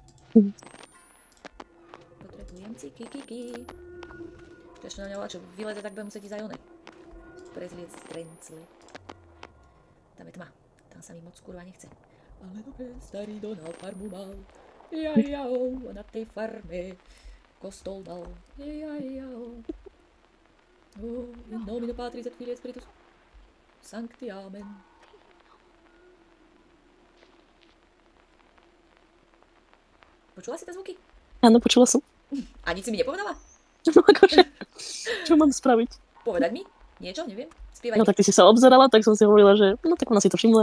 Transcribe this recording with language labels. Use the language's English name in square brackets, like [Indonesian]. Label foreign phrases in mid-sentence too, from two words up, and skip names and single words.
[Slovak] Čo ešte na mňa volá, čo vyleze, tak budem musieť ísť aj one. Prezliec strencle. Tam je tma. Tam sa mi moc kurva nechce. Ale dobre, starý Donald farmu mal. Jajau, a na tej farme kostol dal. Jajau. [Latin] In nomine Patris et Filii et Spiritus Sancti Amen. [Slovak] Počula si tie zvuky? Áno, počula som. A nič si mi nepovedala? No akože, čo mám spraviť? Povedať mi? Niečo? Neviem. Spievať. No tak ty si sa obzerala, tak som si hovorila, že no tak ona si to všimla.